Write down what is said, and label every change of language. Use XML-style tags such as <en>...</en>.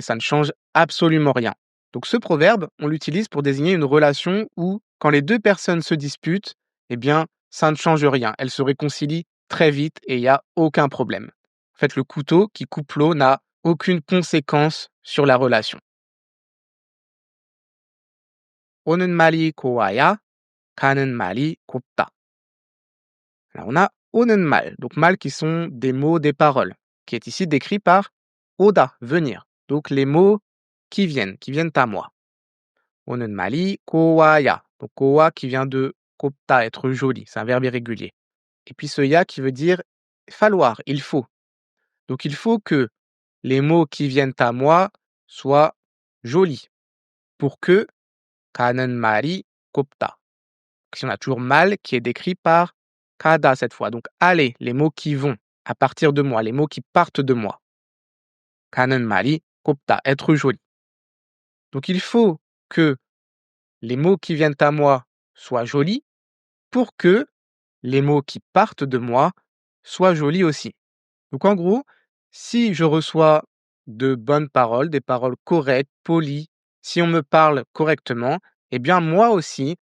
<fr>Ça ne change absolument rien. Donc ce proverbe, on l'utilise pour désigner une relation où, quand les deux personnes se disputent, eh bien, ça ne change rien. Elles se réconcilient très vite et il n'y a aucun problème. En fait, le couteau qui coupe l'eau n'a aucune conséquence sur la relation.</fr> <ko>오는 말이 고와야 가는 말이 곱다.</ko> <fr>Alors on a 오는 말, donc mal qui sont des mots, des paroles, qui est ici décrit par 오다, venir. Donc les mots qui viennent à moi.</fr> <ko>오는 말이 고와야,</ko> <fr>donc 고와 qui vient de 곱다, être joli, c'est un verbe irrégulier. Et puis ce ya qui veut dire falloir, il faut. Donc il faut que les mots qui viennent à moi soient jolis pour que</fr> <ko>가는 말이 곱다.</ko> <fr>Si on a toujours mal qui est décrit par kada cette fois. Donc aller, les mots qui vont à partir de moi, les mots qui partent de moi.</fr> <ko>가는 말이 곱다,</ko> <fr>être joli. Donc il faut que les mots qui viennent à moi soient jolis pour que les mots qui partent de moi soient jolis aussi. Donc en gros, si je reçois de bonnes paroles, des paroles correctes, polies, si on me parle correctement, eh bien moi aussi,</fr>